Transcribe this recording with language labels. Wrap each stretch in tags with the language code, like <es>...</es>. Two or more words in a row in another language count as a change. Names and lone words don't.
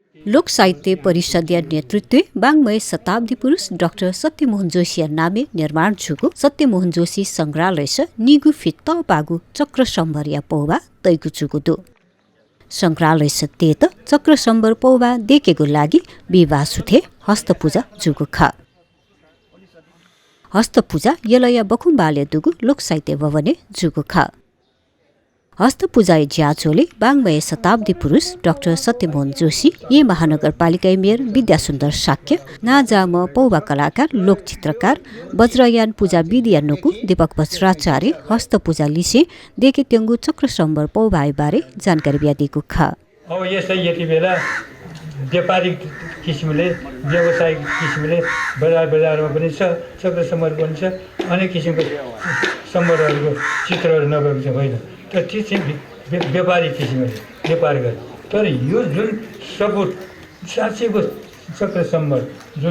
<new>लोक साहित्य परिषदीय नेतृत्व वाङ्मय शताब्दी पुरुष डाक्टर सत्यमोहन जोशी नामे निर्माण जुगु सत्यमोहन जोशी संग्रहालय छ निगु फित बागु चक्र सम्भरिया पौवा तैगु जुगु संग्रहालय छ तेत चक्र सम्भर पौवा</new> <ne>देखेको लागि</ne> <new>विवाह सुथे हस्तपूजा जुगु ख हस्तपूजा यलया बखुम्बाले दुगु लोक साहित्य भवने जुगु ख हस्तपूजा ज्याचोले वाङ्मय शताब्दी पुरुष डाक्टर सत्यमोहन जोशी ये महानगरपालिका मेयर विद्यासुन्दर शाक्य नाजाम पौवा कलाकार लोकचित्रकार वज्रयान पूजा विद्यानुकु दीपक वज्राचार्य हस्तपूजा लिसे देखे तेङ्गु चक्र सम्बर पौवाई बारे</new> <ne>जानकारी दिएको</ne> <new>ख</new> <ne>अब यसै यति बेला व्यापारिक किसिमले व्यावसायिक किसिमले बजारमा पनि छ चक्र सम्बर पनि छ अनेक किसिमको सम्बरहरूको चित्रहरू नभएको चाहिँ होइन तर त्यो चाहिँ व्यापारिक किसिमले व्यापार गरे तर यो जुन सपुट साँच्चैको चक्र सम्बर जुन</ne>